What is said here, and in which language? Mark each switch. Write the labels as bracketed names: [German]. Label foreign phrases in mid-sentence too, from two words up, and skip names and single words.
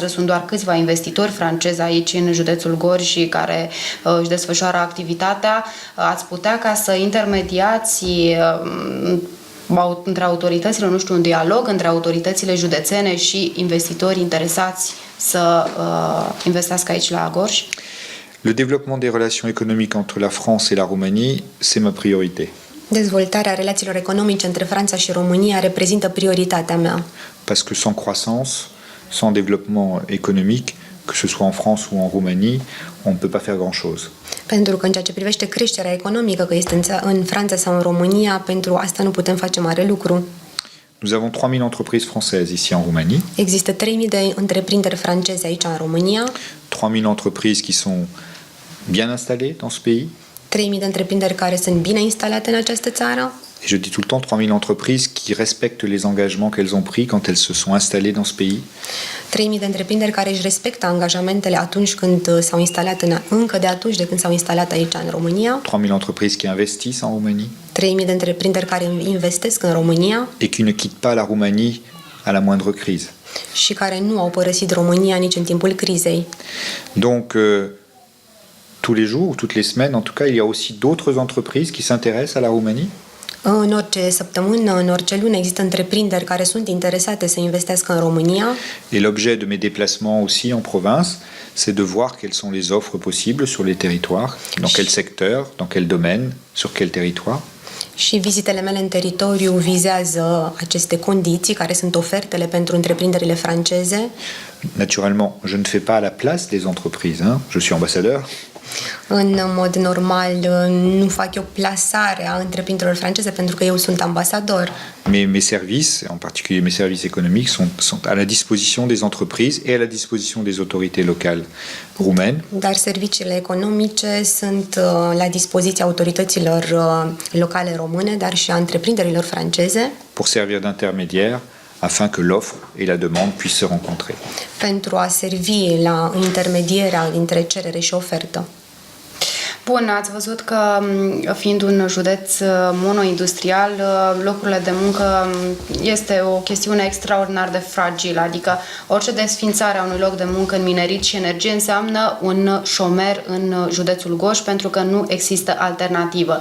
[Romanian] Sunt doar câțiva investitori francezi aici în județul Gorj care își desfășoară activitatea. Ați putea ca să intermediați între autoritățile, nu știu, un dialog între autoritățile județene și investitori interesați să investească aici la Gorj? [French] Le développement des relations économiques entre la France et la Roumanie, c'est ma priorité. [Romanian] Dezvoltarea relațiilor economice între Franța și România reprezintă prioritatea mea. [French] Parce que sans croissance, sans développement économique, que ce soit en France ou en Roumanie, on ne peut pas faire grand-chose. [Romanian] Pentru că în ceea ce privește creșterea economică, că este în Franța sau în România, pentru asta nu putem face mare lucru. [French] Nous avons 3000 entreprises françaises ici en Roumanie. [Romanian] Există 3000 de întreprinderi franceze aici în România, [French] 3000 entreprises qui sont bien installées dans ce pays. [Romanian] 3000 de întreprinderi care sunt bine instalate în această țară. [French] Et je dis tout le temps 3000 entreprises qui respectent les engagements qu'elles ont pris quand elles se sont installées dans ce pays. [Romanian] 3000 de întreprinderi care își respectă angajamentele atunci când s-au instalat încă de atunci de când s-au instalat aici în România. [French] 3000 entreprises qui investissent en Roumanie. [Romanian] 3000 de întreprinderi care investesc în România [French] Et qui ne quittent pas la Roumanie à la moindre crise. [Romanian] și care nu au părăsit România nici în timpul crizei. [French] Donc, tous les jours, toutes les semaines, en tout cas, il y a aussi d'autres entreprises qui s'intéressent à la Roumanie. [Romanian] În orice săptămână, în orice lună există întreprinderi care sunt interesate să investească în România [French] Et l'objet de mes déplacements aussi en province, c'est de voir quelles sont les offres possibles sur les territoires, dans quel secteur, dans quel domaine, sur quel territoire. [Romanian] și vizitele mele în teritoriu vizează aceste condiții, care sunt ofertele pentru întreprinderile franceze. [French] Naturellement, je ne fais pas à la place des entreprises, hein. Je suis ambassadeur. [Romanian] În mod normal, nu fac eu plasarea întreprinderilor franceze pentru că eu sunt ambasador. [French] Mais mes services, en particulier mes services économiques, sont à la disposition des entreprises et à la disposition des autorités locales roumaines. [Romanian] Dar serviciile economice sunt la dispoziția autorităților locale române, dar și a întreprinderilor franceze, [French] Pour servir d'intermédiaire afin que l'offre et la demande puissent se rencontrer. [Romanian] pentru a servi la intermedierea dintre cerere și ofertă. Bun, ați văzut că fiind un județ monoindustrial, locurile de muncă este o chestiune extraordinar de fragilă, adică orice desfințare a unui loc de muncă în minerit și energie înseamnă un șomer în județul Gorj pentru că nu există alternativă.